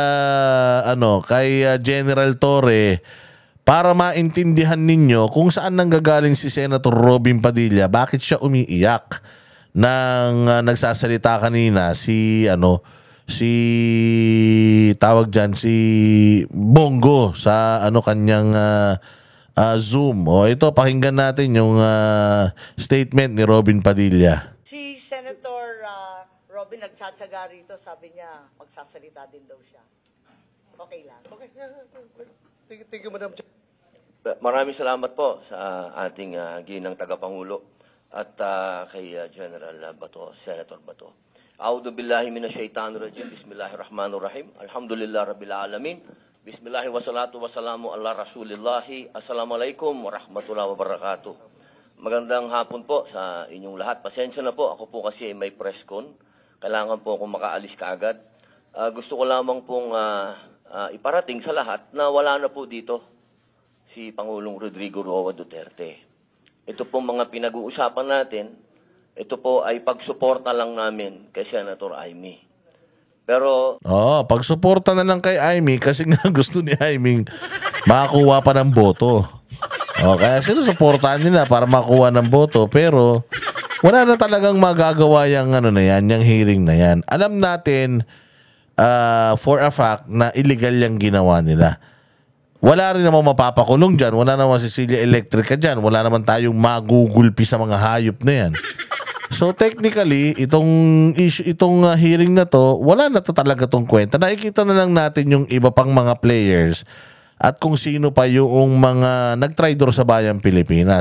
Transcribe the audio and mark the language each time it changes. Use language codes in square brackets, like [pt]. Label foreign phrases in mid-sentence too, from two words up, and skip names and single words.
[tl] General Torre para maintindihan ninyo kung saan nanggagaling si Senator Robin Padilla, bakit siya umiiyak nang nagsasalita kanina si si Bongo sa kanyang Zoom. Ito, pakinggan natin yung statement ni Robin Padilla. Si Senator Robin nagtsatsaga rito, sabi niya, magsasalita din daw siya. Okay lang. Okay. [en] Thank you, Madam Chair. [tl] Maraming salamat po sa ating ginang tagapangulo at kay General Bato, Senator Bato. [ar] أعوذ بالله من الشيطان الرجيم. بسم الله الرحمن الرحيم. الحمد لله رب العالمين. بسم الله والصلاة والسلام على رسول الله. السلام عليكم ورحمة الله وبركاته. [tl] Magandang hapon po sa inyong lahat. Pasensya na po, ako po kasi may press con. Kailangan po akong makaalis kaagad. Gusto ko lamang pong iparating sa lahat na wala na po dito si Pangulong Rodrigo Roa Duterte. Ito pong mga pinag-uusapan natin, ito po ay pagsuporta lang namin kay Senator Amy. Pero pagsuporta na lang kay Amy kasi nga gusto ni Amy makakuha pa ng boto. Kaya sinusuportahan nila para makuha ng boto, pero wala na talagang magagawa yung yung hearing na yan. Alam natin [en] for a fact [tl] na illegal yung ginawa nila. Wala rin naman mapapakulong dyan, wala naman Cecilia Electrica dyan, wala naman tayong magugulpi sa mga hayop na yan. [en] So technically, [tl] itong hearing na to, wala na to talaga tong kwenta. Nakikita na lang natin yung iba pang mga players at kung sino pa yung mga nagtraidor sa bayang Pilipinas.